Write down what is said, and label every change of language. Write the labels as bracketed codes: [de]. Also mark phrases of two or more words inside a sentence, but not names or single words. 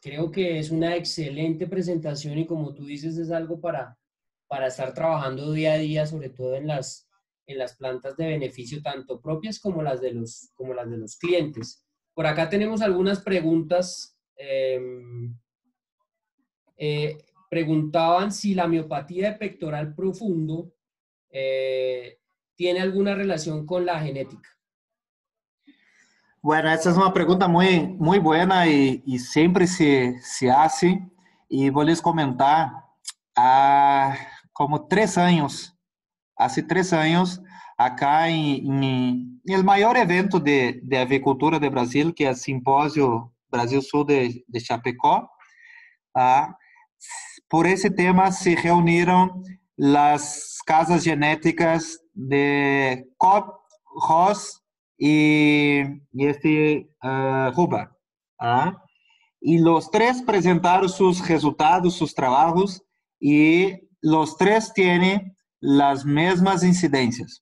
[es] Creo que es una excelente presentación, y como tú dices, es algo para estar trabajando día a día, sobre todo en las plantas de beneficio, tanto propias como las de los clientes. Por acá tenemos algunas preguntas. Preguntaban si la miopatía de pectoral profundo tiene alguna relación con la genética. Bueno, [pt] essa é uma pergunta muito buena e sempre [es] se hace. [pt] E vou lhes comentar, há como 3 anos, acá em el maior evento de avicultura de Brasil, que é o Simpósio Brasil Sul de Chapecó, por esse tema se reuniram as casas genéticas de Cobb, Ross y Hubbard. [es] Y los tres presentaron sus resultados, sus trabajos, y los tres tienen las mismas incidencias.